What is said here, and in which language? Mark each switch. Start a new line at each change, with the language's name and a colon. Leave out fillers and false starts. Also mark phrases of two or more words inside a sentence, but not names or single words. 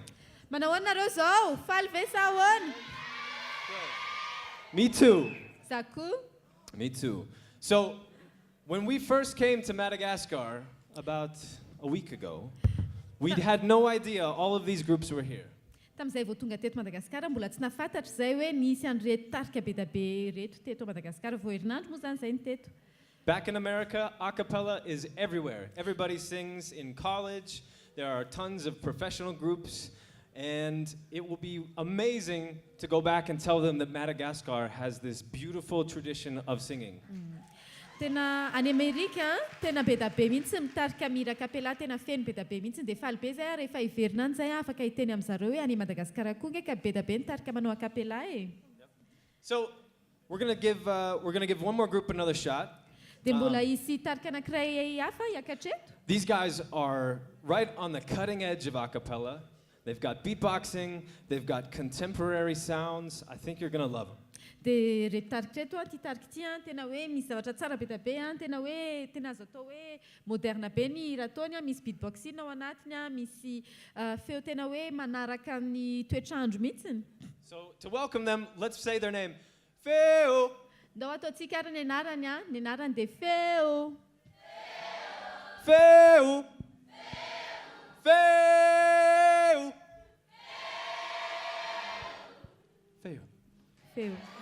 English: Manawan na rozo, falvesawan. Me too. Saku? Me too. So, when we first came to Madagascar about a week ago, we had no idea all of these groups were here.
Malagasy: Tamizay vao tonga teto Madagasikara mbola tsy nafantatra zay hoe nisy an'ireto tarika be da be reto teto Madagasikara vao herinandro moa zany zay ny teto.
English: Back in America, a cappella is everywhere. Everybody sings in college. There are tons of professional groups. And it will be amazing to go back and tell them that Madagascar has this beautiful tradition of singing.
Malagasy: Tena any Amerika, tena be da be mihitsy mitarika mira capella, tena feno be da be mihitsy de faly be zay rehefa iverinany zay afaka hiteny amin'zareo hoe any Madagasikara koa nge ka be da be nitarika manao a capella e.
English: So we're gonna give one more group another shot.
Malagasy: De mbola hisy tarika anankiray hafa hiakatreto.
English: These guys are right on the cutting edge of a cappella. They've got beatboxing, they've got contemporary sounds. I think you're gonna love them.
Malagasy: De reto tarika reto ty tarika ty tena hoe misy zavatra tsara be da be tena hoe tena azo atao hoe moderna be ny hira ataony misy beatboxing ao anatiny misy feo tena hoe manaraka ny toetrandro mihitsy.
English: So to welcome them, let's say their name. FEO.
Malagasy: Ndao ataontsika ary ny anarany de FEO. FEO. FEO. FEO. FEO.